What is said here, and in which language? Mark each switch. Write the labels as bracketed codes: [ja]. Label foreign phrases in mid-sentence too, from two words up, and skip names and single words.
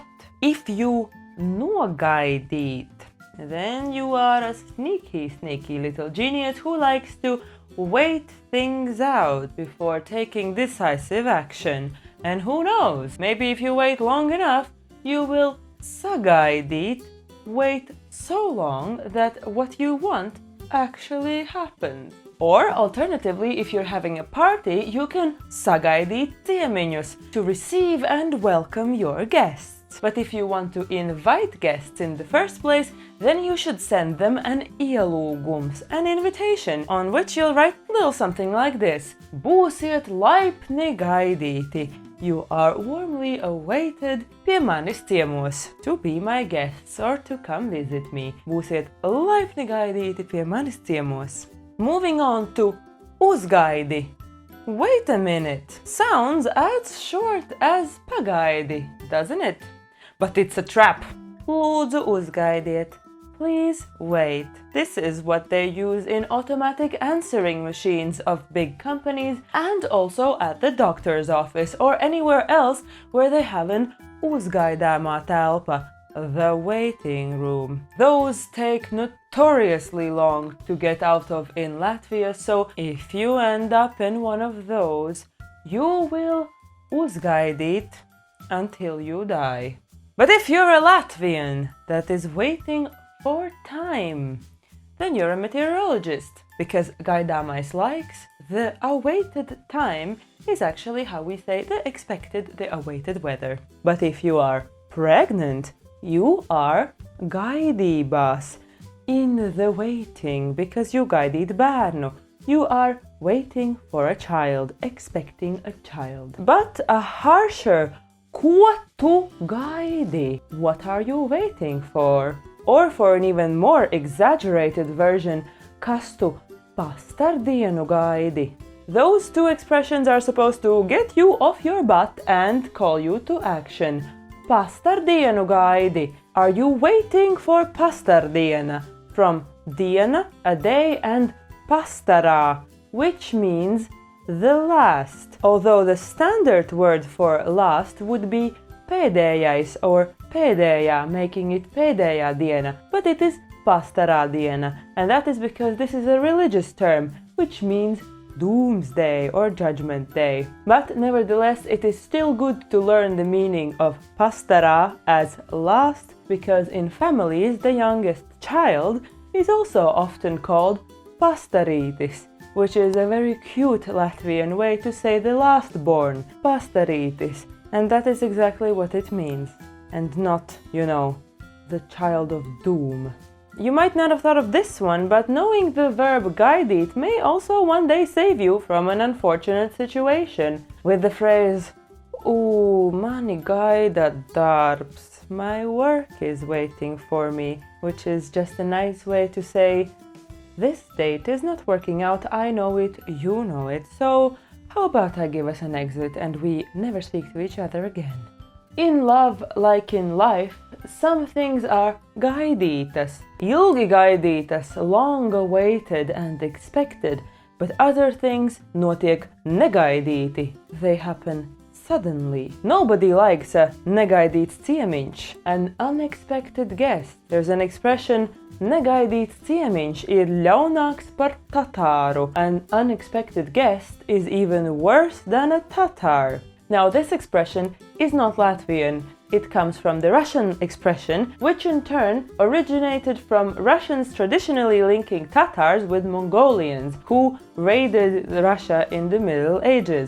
[en] If you nogaidīt, then you are a sneaky little genius who likes to wait things out before taking decisive action. And who knows, maybe if you wait long enough, you will sagaidīt, wait so long that what you want actually happens. Or alternatively, if you're having a party, you can [lv] sagaidīt ciemiņus, [en] to receive and welcome your guests. But if you want to invite guests in the first place, then you should send them an ielūgums, an invitation, on which you'll write little something like this. [lv] Būsiet laipni gaidīti. [en] You are warmly awaited [lv] pie manis ciemos, [en] to be my guests or to come visit me. [lv] Būsiet laipni gaidīti pie manis ciemos. [en] Moving on to uzgaidi. Wait a minute. Sounds as short as pagaidi, doesn't it? But it's a trap. [lv] Lūdzu uzgaidiet. [en] Please wait. This is what they use in automatic answering machines of big companies and also at the doctor's office or anywhere else where they have an [lv] uzgaidāmā telpa, [en] the waiting room. Those take notoriously long to get out of in Latvia, so if you end up in one of those, you will uzgaidīt until you die. But if you're a Latvian that is waiting for time, then you're a meteorologist, because [lv] gaidāmais laiks, [en] the awaited time, is actually how we say the awaited weather. But if you are pregnant, you are gaidībās, in the waiting, because you [lv] gaidīt bērnu. [en] You are waiting for a child, expecting a child. But a harsher, [lv] ko tu gaidi? [en] What are you waiting for? Or for an even more exaggerated version, [lv] kas tu pastardienu gaidi? [en] Those two expressions are supposed to get you off your butt and call you to action. [lv] Pastardienu gaidi. [en] Are you waiting for pastardiena? From diena, a day, and pastarā, which means the last. Although the standard word for last would be pēdējais or pēdējā, making it [lv] pēdējā diena, [en] but it is [lv] pastarā diena, [en] and that is because this is a religious term, which means doomsday or judgment day. But nevertheless, it is still good to learn the meaning of pastarā as last, because in families the youngest child is also often called pastarītis, which is a very cute Latvian way to say the last born, pastarītis, and that is exactly what it means, and not, the child of doom. You might not have thought of this one, but knowing the verb gaidīt may also one day save you from an unfortunate situation. With the phrase, [lv] mani gaida darbs, [en] my work is waiting for me, which is just a nice way to say, this date is not working out, I know it, you know it, so how about I give us an exit and we never speak to each other again? In love, like in life, some things are [lv] gaidītas, ilgi gaidītas, [en] long awaited and expected, but other things [lv] notiek negaidīti. [en] They happen suddenly. Nobody likes a [lv] negaidīts ciemiņš, [en] an unexpected guest. There's an expression, [lv] negaidīts ciemiņš ir ļaunāks par tatāru. [en] An unexpected guest is even worse than a Tatar. Now, this expression is not Latvian. It comes from the Russian expression, which in turn originated from Russians traditionally linking Tatars with Mongolians, who raided Russia in the Middle Ages.